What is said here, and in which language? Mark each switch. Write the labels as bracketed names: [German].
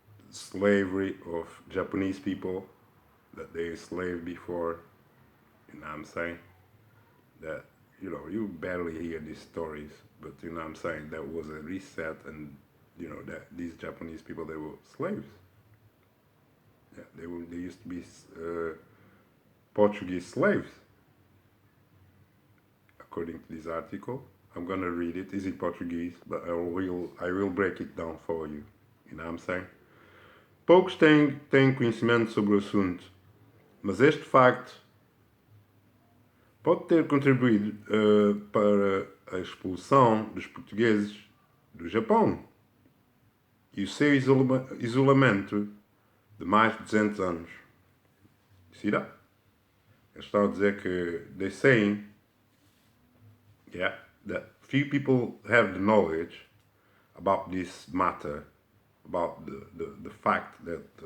[English] slavery of Japanese people, that they enslaved before, you know what I'm saying, that, you barely hear these stories, but you know what I'm saying, that was a reset, and that these Japanese people, they were slaves. Yeah, they used to be Portuguese slaves, according to this article. I'm gonna read it. It's in Portuguese, but I will break it down for you. You know what I'm saying? [Portuguese] Poucos têm conhecimento sobre o assunto, mas este facto pode ter contribuído para a expulsão dos portugueses do Japão e o seu isolamento de mais de 200 anos. [English] See that? [Portuguese] Eles estão a dizer que [English] they're saying, that few people have the knowledge about this matter, about the fact that